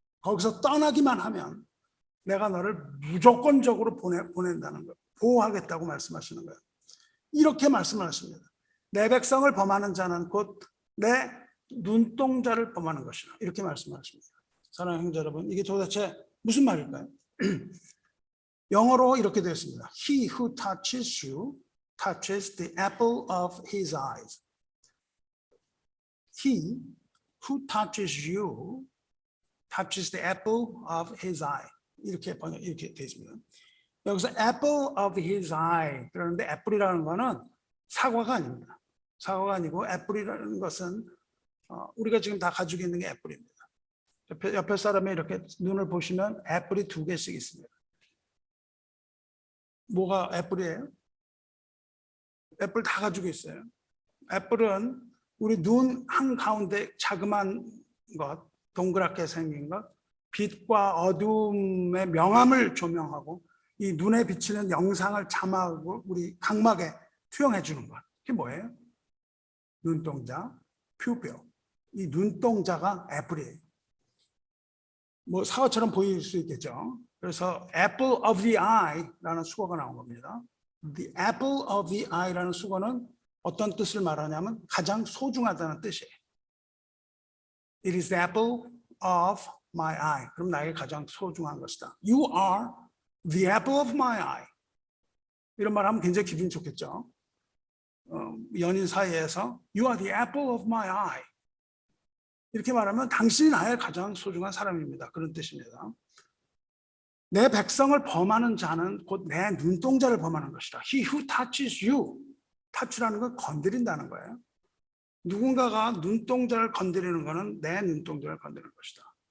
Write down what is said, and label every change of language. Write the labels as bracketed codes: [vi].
[ko] 거기서 떠나기만 하면 내가 너를 무조건적으로 보낸다는 거예요. 보호하겠다고 말씀하시는 거예요. 이렇게 말씀을 하십니다. 내 백성을 범하는 자는 곧 내 눈동자를 범하는 것이라, 이렇게 말씀하십니다. 사랑하는 형제 여러분, 이게 도대체 무슨 말일까요? 영어로 이렇게 되어 있습니다. [en] He who touches you touches the apple of his eyes. He who touches you touches the apple of his eye. [ko] 이렇게 되어 있습니다. 여기서 apple of his eye, 그런데 애플이라는 거는 사과가 아닙니다. 사과가 아니고 애플이라는 것은 우리가 지금 다 가지고 있는 게 애플입니다. 옆에 사람이 이렇게 눈을 보시면 애플이 2개씩 있습니다. 뭐가 애플이에요? 애플 다 가지고 있어요. 애플은 우리 눈 한가운데 자그마한 것, 동그랗게 생긴 것, 빛과 어둠의 명암을 조명하고 이 눈에 비치는 영상을 자막으로 우리 각막에 투영해 주는 것. 그게 뭐예요? 눈동자, 퓨뼈. 이 눈동자가 애플이에요. 뭐 사과처럼 보일 수 있겠죠. 그래서 apple of the eye라는 수거가 나온 겁니다. The apple of the eye라는 수거는 어떤 뜻을 말하냐면 가장 소중하다는 뜻이에요. [en] It is the apple of my eye. [ko] 그럼 나에게 가장 소중한 것이다. [en] You are the apple of my eye. [ko] 이런 말 하면 굉장히 기분이 좋겠죠. 연인 사이에서 [en] You are the apple of my eye. [ko] 이렇게 말하면 당신이 나의 가장 소중한 사람입니다. 그런 뜻입니다. 내 백성을 범하는 자는 곧 내 눈동자를 범하는 것이다. [en] He who touches you. [ko] touch라는 건 건드린다는 거예요. 누군가가 눈동자를 건드리는 것은 내 눈동자를 건드리는 것이다.